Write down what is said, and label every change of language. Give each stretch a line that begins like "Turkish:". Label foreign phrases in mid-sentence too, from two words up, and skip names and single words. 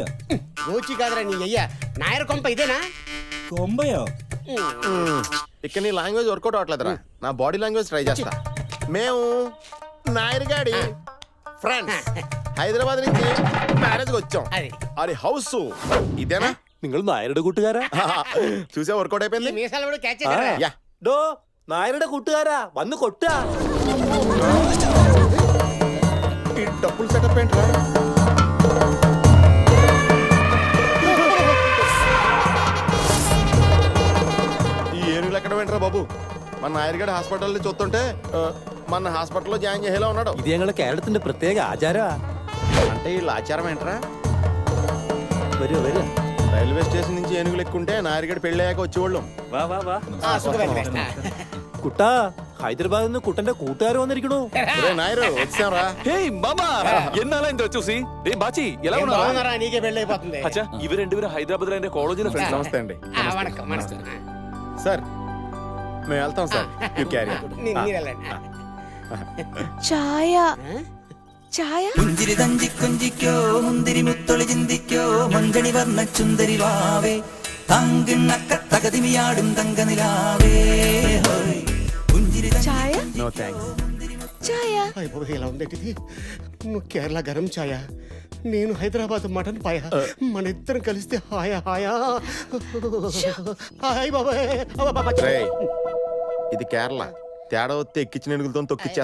Telugu: గోచి కాదురా నీ అయ్యా. నాయర్ కొంప ఇదేనా? కొంబయో ఇక్కడ నీ
English: language workout
Telugu: అవట్లేదురా, నా
English: body language try
Telugu: చేస్తా. మేము నాయర్గాడి ఫ్రెండ్స్, హైదరాబాద్ నుంచి మ్యారేజ్ వచ్చాం. అది అది హౌస్ ఇదేనా?
Malayalam: നിങ്ങൾ നായരുടെ കൂട്ടുകാരാ?
Telugu: చూసే వర్కౌట్ ఈ అయిపోయింది. మీసాలు కూడా క్యాచ్ చేశారా? యా,
Malayalam: ഡോ നായരുടെ കൂട്ടുകാരാ, വന്ന് കൊട്ടാ.
Telugu: ఈ డబ్బులు సెటప్ ఏంట్రా? ఈ ఏనుగులు ఎక్కడ ఏంట్రా బాబు? మన నాయర్గడ్ హాస్పిటల్లో చూస్తుంటే మన హాస్పిటల్లో జాయిన్ చేసేలా ఉన్నాడు.
Malayalam: ഇത് ഞങ്ങളുടെ കേരളത്തിന്റെ പ്രത്യേക ആചാരാ.
Telugu: అంటే వీళ్ళ ఆచారం ఏంట్రా?
Malayalam: വരൂ വരൂ.
English: railway station
Telugu: నుంచి ఏనుగులు ఎక్కుంటే నాయర్గడ్ పెళ్ళయ్యాక వచ్చేవాళ్ళం.
Malayalam: വാ വാ വാ. സുഖമേ. കുട്ടാ, ഹൈദരാബാദിൽ നിന്ന് കുട്ടന്റെ കൂട്ടുകാർ വന്നിരിക്കണു.
Telugu: ఒరే నాయరు వచ్చారా? హేయ్ మామా, ఎన్నాళ్ళ ఇంత చూసి. ఏ బాచి ఎలా ఏం ఉన్నారా? బాగున్నారా? నీకే పెళ్ళి అయిపోతుంది. అచ్చా, ఇవి 2 హైదరాబాద్ లో కాలేజీలో ఫ్రెండ్స్. నమస్తే అండి. వణకం. సార్, మేము వెళ్తాం సార్
English: you carry
Telugu: మీరు వెళ్ళండి.
Malayalam: ചായ ചായ പുഞ്ചിരി തഞ്ചിക്കൊഞ്ചിക്കോ മുന്തിരി മുത്തൊളിചിന്തിക്കോ മഞ്ചണി വർണ്ണ ചുന്ദരി വാവേ തങ്കിണ്ണക്ക തകതിമിയാടും തങ്കനിലാവേ ഹോയ് പുഞ്ചിരി ചായ
English: no thanks.
Malayalam: ചായ
Telugu: అయ్ బాబోయ్, ఎలా ఉంది ఇది? నువ్వు కేరళ గరం ఛాయ, నేను హైదరాబాద్ మటన్ పాయ. మన ఇద్దరం కలిస్తే హాయా హాయా. హాయ్ బాబాయ్. రేయ్, ఇది కేరళ. తేడా వస్తే ఎక్కించిన ఎనుగులతో తొక్కిచ్చా.